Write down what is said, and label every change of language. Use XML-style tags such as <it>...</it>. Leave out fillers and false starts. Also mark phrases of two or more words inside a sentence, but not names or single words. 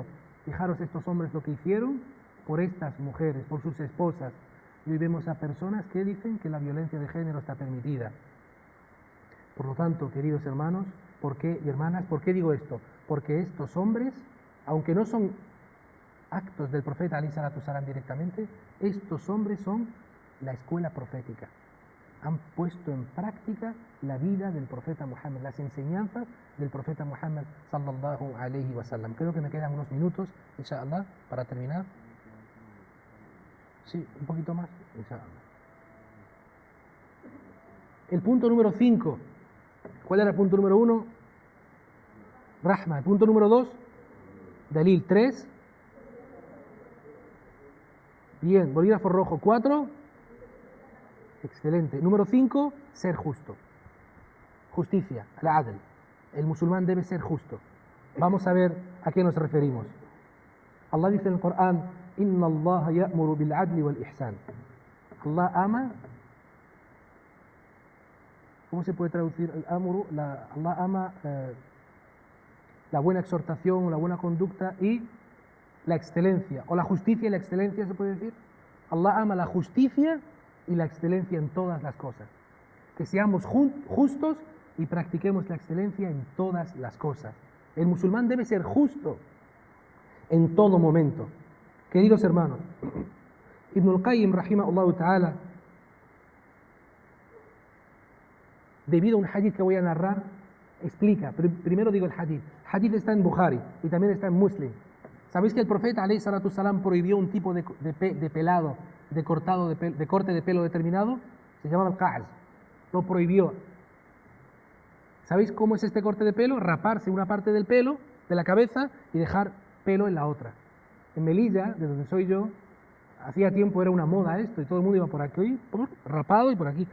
<es>Fijaros estos hombres lo que hicieron por estas mujeres, por sus esposas. Y hoy vemos a personas que dicen que la violencia de género está permitida. Por lo tanto, queridos hermanos y hermanas, ¿por qué digo esto? Porque estos hombres, aunque no son actos del profeta</es> <ar>عليه الصلاة السلام</ar> <es>directamente, estos hombres son la escuela profética. Han puesto en práctica la vida del profeta Muhammad, las enseñanzas del profeta Muhammad</es> <ar>صلى الله عليه وسلم.</ar> <es>Creo que me quedan unos minutos, inshallah, para terminar. Sí, un poquito más, inshallah. El punto número 5. ¿Cuál era el punto número 1? Rahma. El punto número 2, Dalil. 3. Bien, bolígrafo rojo. 4. Excelente. Número 5, ser justo. Justicia, al-adl. El musulmán debe ser justo. Vamos a ver a qué nos referimos. Allah dice en el Corán,</es> <ar>إن الله يأمر بالعدل والإحسان.</ar> <es>Allah ama. ¿Cómo se puede traducir el amru? Allah ama la buena exhortación, la buena conducta y la excelencia, o la justicia y la excelencia, se puede decir. Allah ama la justicia y la excelencia en todas las cosas. Que seamos justos y practiquemos la excelencia en todas las cosas. El musulmán debe ser justo en todo momento. Queridos hermanos,</es> <ar>ابن القيم رحمه الله تعالى,</ar> <es>debido a un hadith que voy a narrar, explica. Primero digo el hadith. El hadith está en Bukhari y también está en Muslim. ¿Sabéis que el profeta</es> <ar>عليه الصلاة السلام</ar> <es>prohibió un tipo de pelado, de corte de pelo determinado? Se llama al-qa'z. Lo prohibió. ¿Sabéis cómo es este corte de pelo? Raparse una parte del pelo, de la cabeza, y dejar pelo en la otra. En Melilla, de donde soy yo, hacía tiempo era una moda esto, y todo el mundo iba por aquí, rapado, y por aquí.</es>